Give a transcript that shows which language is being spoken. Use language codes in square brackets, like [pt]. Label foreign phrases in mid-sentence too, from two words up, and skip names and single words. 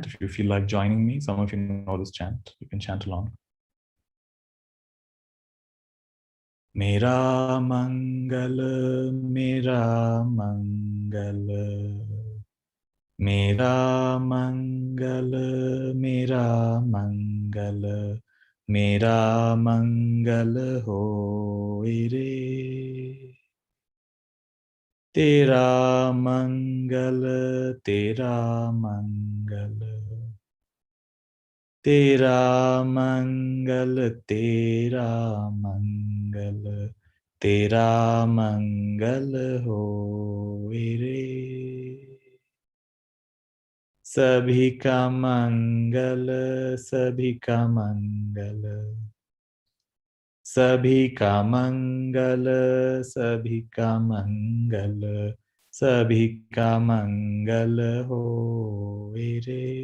[en] If you feel like joining me, some of you know this chant. You can chant along. [hi] मेरा मंगल, मेरा मंगल. मेरा मंगल, मेरा मंगल. मेरा मंगल होय रे. तेरा मंगल, तेरा मंगल. तेरा मंगल, तेरा मंगल, तेरा मंगल हो रे। सभी का मंगल, सभी का मंगल, सभी का मंगल, सभी का मंगल, सभी का मंगल हो रे।